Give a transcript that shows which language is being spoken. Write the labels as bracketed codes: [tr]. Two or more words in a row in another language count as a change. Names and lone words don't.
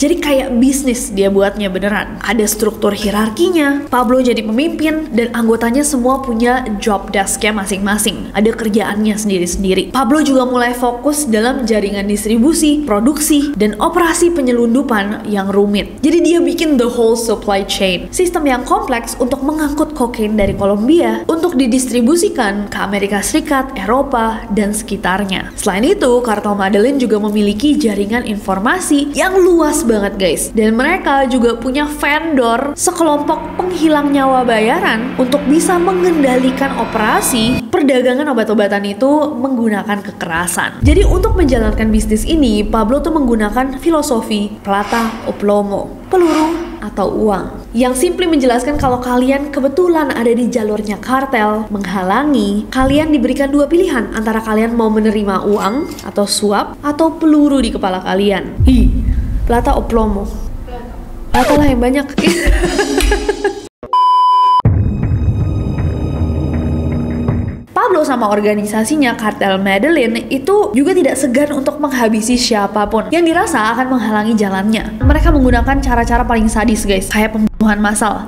[id] Jadi kayak bisnis dia buatnya beneran. Ada struktur hierarkinya, Pablo jadi pemimpin dan anggotanya semua punya [en] job desk- [id] nya masing-masing. Ada kerjaannya sendiri-sendiri. Pablo juga mulai fokus dalam jaringan distribusi, produksi, dan operasi penyelundupan yang rumit. Jadi dia bikin [en] the whole supply chain, [id] sistem yang kompleks untuk mengangkut kokain dari Kolombia untuk didistribusikan ke Amerika Serikat, Eropa, dan sekitarnya. Selain itu, Kartel Medellin juga memiliki jaringan informasi yang luas banget guys. Dan mereka juga punya vendor sekelompok penghilang nyawa bayaran untuk bisa mengendalikan operasi perdagangan obat-obatan itu menggunakan kekerasan. Jadi untuk menjalankan bisnis ini, Pablo tuh menggunakan filosofi [es] plata o plomo, [id] peluru atau uang, yang simply menjelaskan kalau kalian kebetulan ada di jalurnya kartel menghalangi, kalian diberikan dua pilihan antara kalian mau menerima uang atau suap atau peluru di kepala kalian. [es] Plata o plomo. [id] Plata lah yang banyak. Pablo sama organisasinya Kartel Medellin itu juga tidak segan untuk menghabisi siapapun yang dirasa akan menghalangi jalannya. Mereka menggunakan cara-cara paling sadis guys, kayak pembunuhan massal.